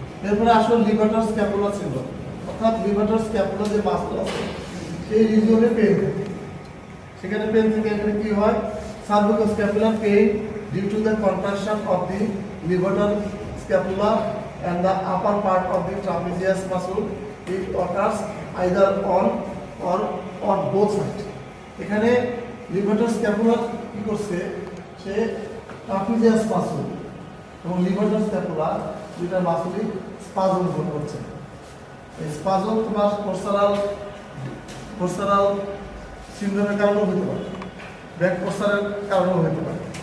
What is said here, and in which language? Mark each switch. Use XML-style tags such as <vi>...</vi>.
<bn>এরপরে আসলে লিভাটার scapular syndrome, অর্থাৎ লিভাটার স্ক্যাপুলার যে মাসল আছে সেই রিজিয়নে পেইন থাকে। সেখানে পেইন থেকে এখানে কি হয়</bn> <en>Cervico scapular pain due to the contraction of the levator scapula and the upper part of the trapezius muscle. It occurs either on or both sides.</en> <bn>এখানে লিভাটার স্ক্যাপুলার কি করছে, সে ট্রাপিজিয়াস মাসল এবং লিভাটার স্ক্যাপুলার দুইটা মাসলই স্পাজম করছে। এই স্পাজম তোমার পোস্টারাল সিনড্রোমের কারণেও হতে পারে, ব্যাক পোস্টারের কারণেও হতে পারে।</bn>